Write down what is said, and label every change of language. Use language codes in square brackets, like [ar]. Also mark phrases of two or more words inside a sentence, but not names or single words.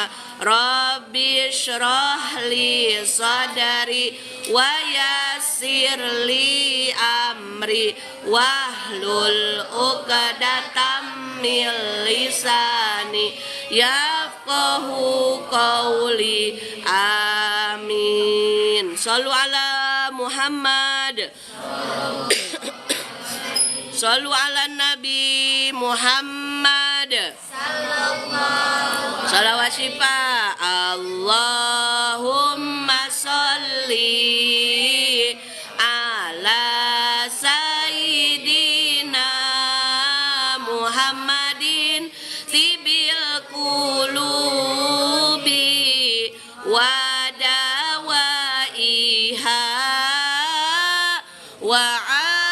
[ar] رب اشرح لي صدري ويسر لي أمري واحلل عقدة من لساني يفقهوا قولي. آمين. صلوا على محمد. صلوا على النبي محمد. [id] Salawat syifa. [ar] اللهم صل على سيدنا محمد طب القلوب ودوائها و